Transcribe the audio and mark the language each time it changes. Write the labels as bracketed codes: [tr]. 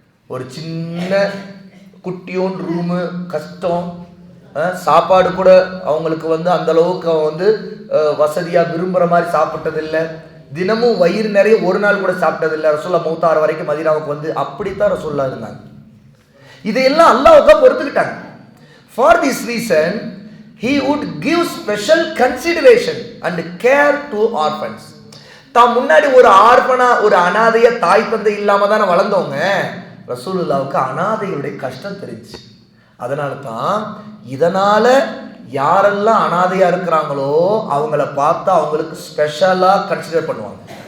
[ta] ஒரு சின்ன குட்டியோன் ரூமு, கஷ்டம், சாப்பாடு கூட அவங்களுக்கு அந்த அளவுக்கு வசதியா விரும்புற மாதிரி சாப்பிட்டதில்லை, தினமும் வயிறு நிறைய ஒரு நாள் கூட சாப்பிட்டதில்லை. ரசூலுல்லாஹ் மௌத்தார வரைக்கும் மதீனாவுக்கு அப்படித்தான் ரசூலுல்லாஹ் இருந்தாங்க. இதையெல்லாம் அல்லாஹ்வுக்கு பொறுத்துக்கிட்டாங்க. [en] For this reason, he would give special consideration and care to orphans. [ta] தான் முன்னாடி ஒரு ஆர்பனா, ஒரு அனாதைய தாய் தந்தை இல்லாம தானே வளர்ந்தவங்க. ரசூலுல்லாஹ்வுக்கு அனாதைகளுடைய கஷ்டம் தெரிஞ்சு, அதனால தான் இதனால யாரெல்லாம் அனாதையா இருக்கிறாங்களோ அவங்கள பார்த்தா அவங்களுக்கு ஸ்பெஷலா கன்சிடர் பண்ணுவாங்க.